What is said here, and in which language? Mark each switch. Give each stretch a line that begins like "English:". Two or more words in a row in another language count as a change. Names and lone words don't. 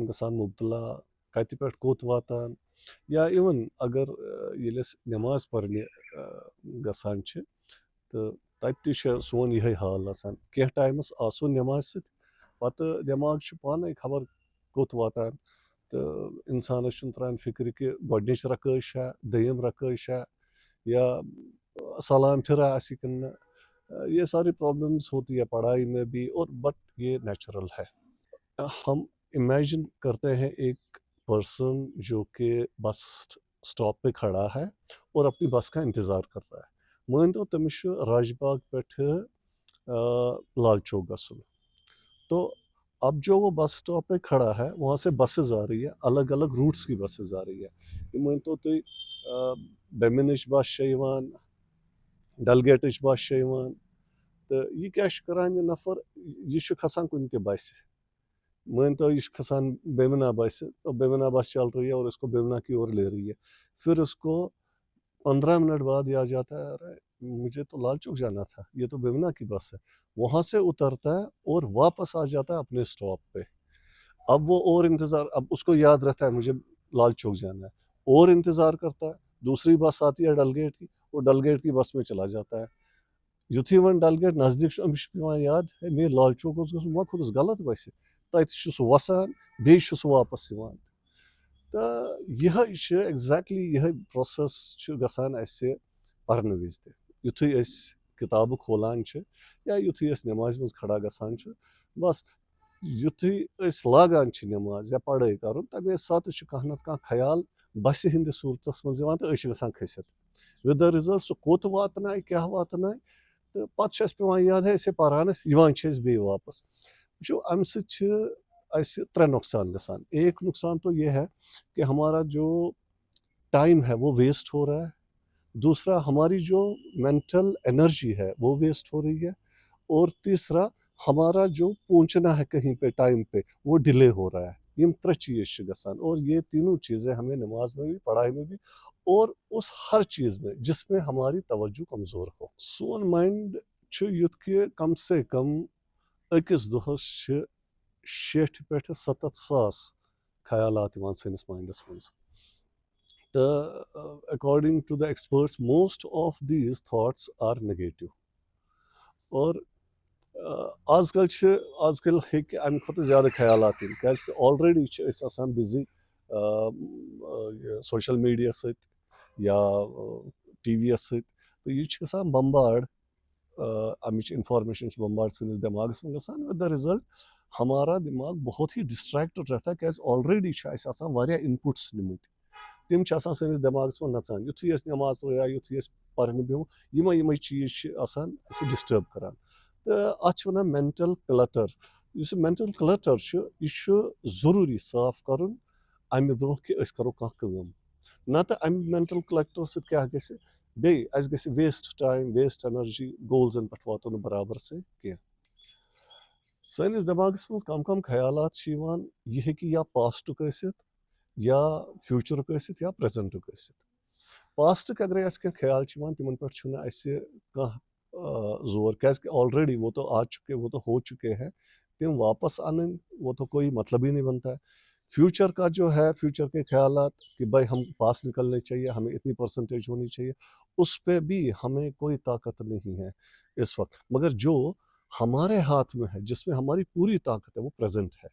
Kashmiri: گژھان مُبتلا کَتہِ پٮ۪ٹھ کوٚت واتان یا اِوٕن اگر ییٚلہِ أسۍ نٮ۪ماز پَرنہِ گژھان چھِ تہٕ تَتہِ تہِ چھِ سون یِہوٚے حال آسان کینٛہہ ٹایمَس آسو نٮ۪مازِ سۭتۍ پَتہٕ دٮ۪ماغ چھُ پانَے خبر کوٚت واتان تہٕ اِنسانَس چھُنہٕ ترٛان فِکرِ کہِ گۄڈنِچ رکٲے چھا دوٚیِم رکٲے چھا یا سلام پھرا آسہِ کنہ
Urdu: یہ ساری پرابلمس ہوتی ہے پڑھائی میں بھی اور بٹ یہ نیچرل ہے. ہم امیجن کرتے ہیں ایک پرسن جو کہ بس سٹاپ پہ کھڑا ہے اور اپنی بس کا انتظار کر رہا ہے.
Kashmiri: مٲنتو تٔمِس چھُ راج باغ پٮ۪ٹھٕ لال چوک گژھُن
Urdu: تو اب جو وہ بس سٹاپ پہ کھڑا ہے وہاں سے بسز آ رہی ہے الگ الگ روٹس کی بسز آ رہی ہے.
Kashmiri: یہ مٲنتو تُہۍ بیٚمِنٕچ بس چھےٚ یِوان ڈل گیٹٕچ بس چھےٚ یِوان تہٕ یہِ کیٛاہ چھُ کران یہِ نفر یہِ چھُ کھسان کُنہِ تہِ بسہِ مٲنتو یہ کھسان بیمنا بس
Urdu: تو بیمنا بس چل رہی ہے اور اس کو بیمنا کی اور لے رہی ہے پھر اس کو 15 منٹ بعد یہ آ جاتا ہے ارے مجھے تو لال چوک جانا تھا یہ تو بیمنا کی بس ہے وہاں سے اترتا ہے اور واپس آ جاتا ہے اپنے سٹاپ پہ. اب وہ اور انتظار اب اس کو یاد رہتا ہے مجھے لال چوک جانا ہے اور انتظار کرتا ہے دوسری بس آتی ہے ڈل گیٹ کی وہ ڈل گیٹ کی بس میں چلا جاتا ہے.
Kashmiri: یُتھُے وۄنۍ ڈل گیٹ نزدیٖک چھُ أمِس چھُ پیٚوان یاد ہے مے لال چوک اوس گژھُن وۄنۍ کھوٚتُس غلط بسہِ تَتہِ چھُ سُہ وَسان بیٚیہِ چھُ سُہ واپس یِوان تہٕ یِہوٚے چھِ ایٚگزیکٹلی یِہوٚے پرٛوسٮ۪س چھُ گژھان اَسہِ پَرنہٕ وِزِ تہِ یُتھُے أسۍ کِتابہٕ کھولان چھِ یا یُتھُے أسۍ نٮ۪مازِ منٛز کھڑا گژھان چھُ بس یُتھُے أسۍ لاگان چھِ نٮ۪ماز یا پَڑٲے کَرُن تَمے ساتہٕ چھُ کانٛہہ نَتہٕ کانٛہہ خیال بسہِ ہِنٛدِس صوٗرتَس منٛز یِوان تہٕ أسۍ چھِ گژھان کھٔسِتھ
English: with the result
Kashmiri: سُہ کوٚت واتنایہِ کیٛاہ واتنایہِ تہٕ پَتہٕ چھُ اَسہِ پیٚوان یاد ہے أسے پَران ٲسۍ یِوان چھِ أسۍ بیٚیہِ واپس. وٕچھو اَمہِ سۭتۍ چھِ اَسہِ 3 نۄقصان گژھان.
Urdu: ایک نقصان تو یہ ہے کہ ہمارا جو ٹائم ہے وہ ویسٹ ہو رہا ہے دوسرا ہماری جو مینٹل انرجی ہے وہ ویسٹ ہو رہی ہے اور تیسرا ہمارا جو پہنچنا ہے کہیں پہ ٹائم پہ وہ ڈیلے ہو رہا ہے.
Kashmiri: یم 3 چیز چھِ گژھان
Urdu: اور یہ تینوں چیزیں ہمیں نماز میں بھی پڑھائی میں بھی اور اس ہر چیز میں جس میں ہماری توجہ کمزور ہو.
Kashmiri: سون مائنڈ چھُ یُتھ کہِ کم سے کم أکِس دۄہس چھِ 60 پٮ۪ٹھٕ 70 ساس خیالات یِوان سٲنِس ماینڈس منٛز تہٕ
English: according to the experts most of these thoughts are negative
Kashmiri: اور آز کل ہیٚکہِ اَمہِ کھۄتہٕ زیادٕ خیالات یِن کیٛازِکہِ آلریڈی چھِ أسۍ آسان بِزی
English: social media
Kashmiri: سۭتۍ یا ٹی وی یَس سۭتۍ تہٕ یہِ چھُ گژھان بمبارڈ اَمِچ اِنفارمیشن چھِ بمبارڈ سٲنِس دٮ۪ماغس منٛز گژھان
English: with the result
Urdu: ہمارا دِماغ بہت ہی ڈِسٹریکٹڈ رہتا ہے
Kashmiri: کیٛازِ آلریڈی چھِ اَسہِ آسان واریاہ اِنپُٹس نِمٕتۍ تِم چھِ آسان سٲنِس دٮ۪ماغس منٛز نژان یُتھُے أسۍ نٮ۪ماز پَرو یا یُتھُے أسۍ پَرنہِ بیٚہمو یِمے چیٖز چھِ آسان اَسہِ ڈِسٹٲرب کران تہٕ اَتھ چھِ وَنان
English: mental clutter.
Kashmiri: یُس یہِ
English: mental clutter
Kashmiri: چھُ یہِ چھُ ضروٗری صاف کَرُن اَمہِ برونٛہہ کہِ أسۍ کَرو کانٛہہ کٲم نَتہٕ اَمہِ مینٹل کلٹر سۭتۍ کیٛاہ گژھِ بیٚیہِ اَسہِ گژھِ
English: waste time waste energy
Kashmiri: گولزن پٮ۪ٹھ واتو نہٕ برابر سے کینٛہہ. سٲنِس دٮ۪ماغس منٛز کم خیالات چھِ یِوان یہِ ہیٚکہِ یا پاسٹُک ٲسِتھ یا فیوٗچرُک ٲسِتھ یا پریزنٹُک ٲسِتھ. پاسٹٕکۍ اگرے اَسہِ کینٛہہ خیال چھِ یِوان تِمن پٮ۪ٹھ چھُنہٕ اَسہِ کانٛہہ زور کیٛازِکہِ آلریڈی
Urdu: وہ تو آ چُکے وہ تو ہو چُکے ہیں
Kashmiri: تِم واپس آنٕنۍ
Urdu: وہ تو کوئی مطلب ہی نہیں بنتا ہے. فیوچر کا جو ہے فیوچر کے خیالات کہ بھائی ہم پاس نکلنے چاہیے ہمیں اتنی پرسنٹیج ہونی چاہیے اس پہ بھی ہمیں کوئی طاقت نہیں ہے اس وقت مگر جو ہمارے ہاتھ میں ہے جس میں ہماری پوری طاقت ہے وہ پریزنٹ ہے.